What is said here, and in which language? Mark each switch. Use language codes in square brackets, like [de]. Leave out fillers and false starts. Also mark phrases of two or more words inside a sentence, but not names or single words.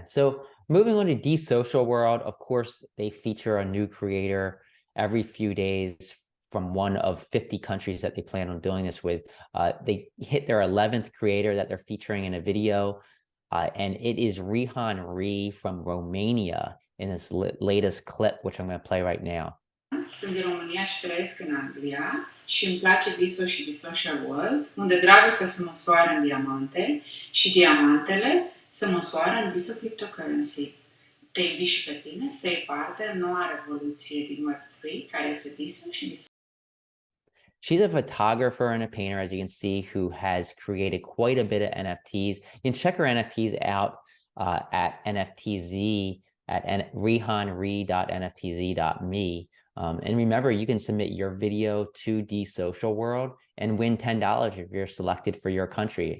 [en] So moving on to DeSocial World, of course, they feature a new creator every few days from one of 50 countries that they plan on doing this with. They hit their 11th creator that they're featuring in a video, and it is Rihan Ree from Romania in this latest clip, which I'm going to play right now. [ro] Sunt din România și trăiesc în Anglia și îmi place DeSo și DeSocial World, unde dragostea se măsoară în diamante și diamantele se măsoară în DeSo Cryptocurrency. Te invit și pe tine să iei parte în noua revoluție din Web3, care este DeSo și DeSo. [en] She's a photographer and a painter, as you can see, who has created quite a bit of NFTs. You can check her NFTs out at NFTZ at rihanree.nftz.me. And remember, you can submit your video to DeSocial World and win $10 if you're selected for your country.